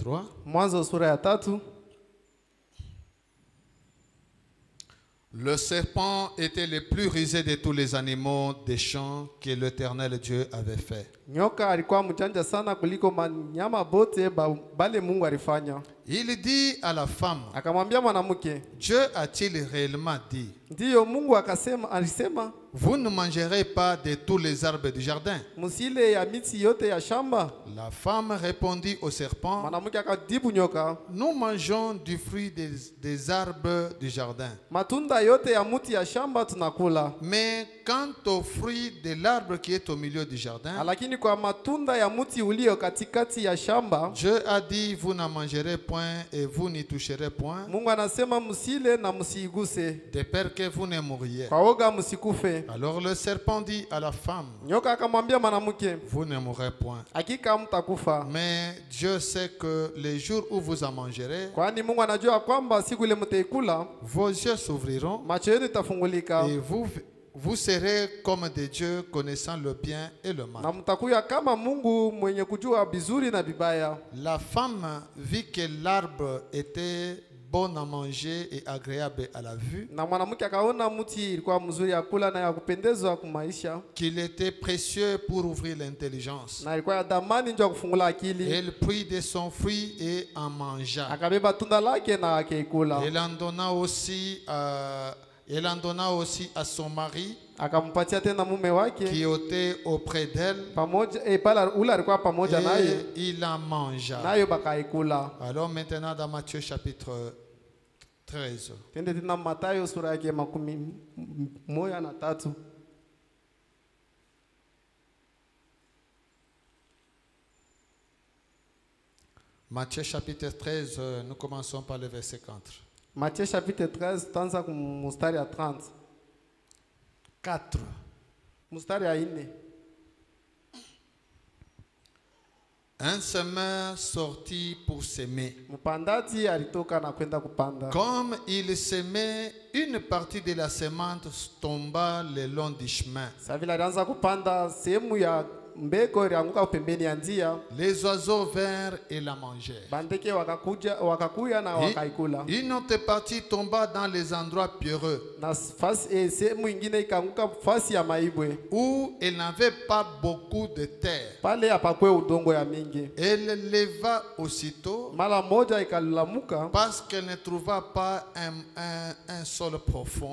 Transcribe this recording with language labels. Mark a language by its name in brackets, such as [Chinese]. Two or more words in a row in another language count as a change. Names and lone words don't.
[Swahili] 3. Mwanzo sura ya 3. [French] Le serpent était le plus rusé de tous les animaux des champs que l'Éternel Dieu avait fait. [Swahili] Nyoka alikuwa mjanja sana kuliko manyama bote bale Mungu alifanya. [French] Il dit à la femme, [Swahili] Akamwambia mwanamke, [French] Dieu a-t-il réellement dit, [Swahili] ndiyo Mungu alisema, [French] vous ne mangerez pas de tous les arbres du jardin? [Swahili] musile ya miti yote ya shamba? [French] La femme répondit au serpent, [Swahili] Mwanamke akadibu nyoka, [French] nous mangeons du fruit des arbres du jardin. [Swahili] matunda yote ya muti ya shamba tunakula. [French] Mais quant au fruit de l'arbre qui est au milieu du jardin, [Swahili] Lakini kwa matunda ya muti ulio katikati ya shamba, [French] Dieu a dit, vous n'en mangerez point et vous n'y toucherez point, [Swahili] Mungu anasema musile na musiiguse, [French] de peur que vous ne mouriez. [Swahili] kwa woga musikufe. [French] Alors le serpent dit à la femme, [Swahili] Nyoka akamwambia mwanamke, [French] vous ne mourrez point. [Swahili] hakika mtakufa. [French] Mais Dieu sait que les jours où vous en mangerez, [Swahili] Kwani Mungu anajua kwamba siku ile mtaikula, [French] vos yeux s'ouvriront [Swahili] macho yenu itafungulika, [French] et vous serez comme des dieux connaissant le bien et le mal. [Swahili] na mtakuwa kama Mungu mwenye kujua bizuri na bibaya. [French] La femme vit que l'arbre était bon à manger et agréable à la vue, [Swahili] Na mwanamke akaona mti ilikuwa mzuri ya kula na ya kupendezwa kwa maisha, [French] qu'il était précieux pour ouvrir l'intelligence. [Swahili] na ilikuwa ya damani ndio kufungula akili. [French] Elle prit de son fruit et en mangea. [Swahili] Akabeba tunda lake na akaikula. [French] Elle en donna aussi à son mari [Swahili] Akampatia tena mume wake [French] qui était auprès d'elle, [Swahili] pamoja, pala ule alikuwa pamoja naye, [French] et il en mangea. [Swahili] nayo bakaikula. [French] Alors maintenant dans Matthieu chapitre 13. [Swahili] Tende tena Mathayo sura yake 13. [French] Matthieu chapitre 13, nous commençons par le verset 4. [Swahili] Matthieu chapitre 13 tutaanza mstari ya 30. [French] 4. [Swahili] Mstari ya 4. [French] Un semeur sortit pour s'aimer. [Swahili] Mpandaji alitoka na kwenda kupanda. [French] Comme il s'aimait, une partie de la semence tomba le long du chemin. [Swahili] Sasa vile alianza kupanda, sehemu ya mbeko ilianguka pembeni ya njia. [French] Les oiseaux vinrent et la mangèrent. [Swahili] Bandeke wakakuya na wakaikula. [French] Une autre partie tomba dans les endroits pierreux, [Swahili] Na sehemu ingine ikaanguka fasi ya maibwe, [French] où elle n'avait pas beaucoup de terre. [Swahili] pale hapakwe udongo ya mingi. [French] Elle leva aussitôt [Swahili] Mara moja ikalamuka, [French] parce qu'elle ne trouva pas un sol profond.